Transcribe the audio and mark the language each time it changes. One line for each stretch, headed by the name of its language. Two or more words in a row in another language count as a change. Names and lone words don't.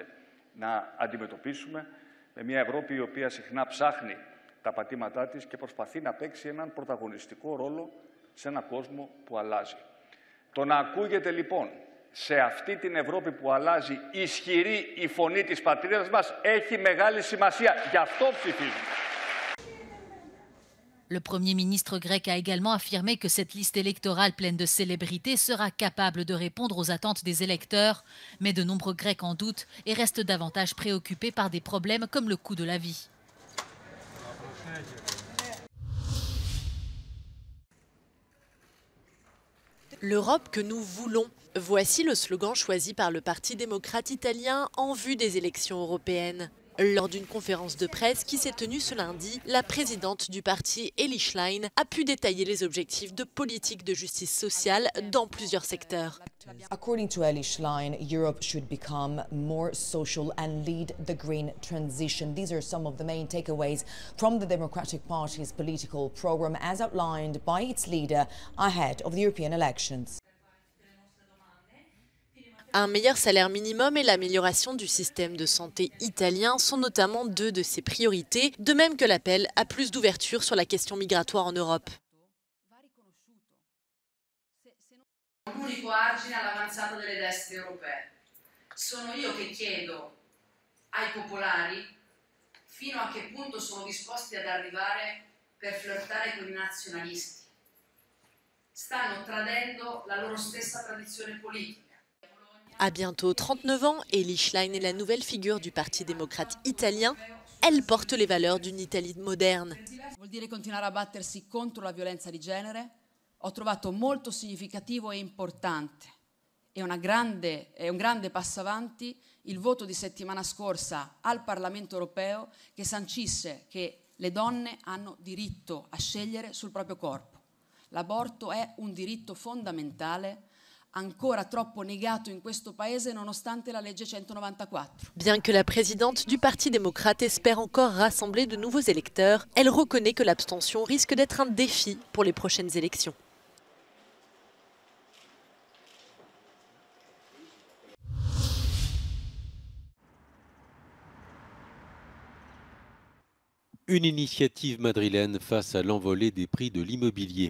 Greek: να αντιμετωπίσουμε με μια Ευρώπη η οποία συχνά ψάχνει τα πατήματά της και προσπαθεί να παίξει έναν πρωταγωνιστικό ρόλο σε έναν κόσμο που αλλάζει. Το να ακούγεται λοιπόν σε αυτή την Ευρώπη που αλλάζει ισχυρή η φωνή της πατρίδας μας έχει μεγάλη σημασία. Γι' αυτό ψηφίζουμε.
French: Le Premier ministre grec a également affirmé que cette liste électorale pleine de célébrités sera capable de répondre aux attentes des électeurs, mais de nombreux Grecs en doutent et restent davantage préoccupés par des problèmes comme le coût de la vie. L'Europe que nous voulons. Voici le slogan choisi par le Parti démocrate italien en vue des élections européennes. Lors d'une conférence de presse qui s'est tenue ce lundi, la présidente du parti, Elly Schlein, a pu détailler les objectifs de politique de justice sociale dans plusieurs secteurs.
English: According to Elly Schlein, Europe should become more social and lead the green transition. These are some of the main takeaways from the Democratic Party's political program as outlined by its leader ahead of the European elections.
French: Un meilleur salaire minimum et l'amélioration du système de santé italien sont notamment deux de ses priorités, de même que l'appel à plus d'ouverture sur la question migratoire en Europe.
Italian: Un unico argine all'avanzata delle destre europee. Sono io che chiedo ai popolari fino a che punto sono disposti ad arrivare per flirtare con i nazionalisti. Stanno tradendo la loro stessa tradizione politica.
French: À bientôt 39 ans, Elly Schlein est la nouvelle figure du Parti démocrate italien. Elle porte les valeurs d'une Italie moderne.
Italian: Vuol dire continuare a battersi contro la violenza di genere. Ho trovato molto significativo e importante e un grande passo avanti il voto di settimana scorsa al Parlamento europeo che sancisse che le donne hanno diritto a scegliere sul proprio corpo. L'aborto è un diritto fondamentale ancora troppo negato in questo paese nonostante la legge 194.
French: Bien que la présidente du Parti démocrate espère encore rassembler de nouveaux électeurs, elle reconnaît que l'abstention risque d'être un défi pour les prochaines élections. Une initiative madrilène face à l'envolée des prix de l'immobilier.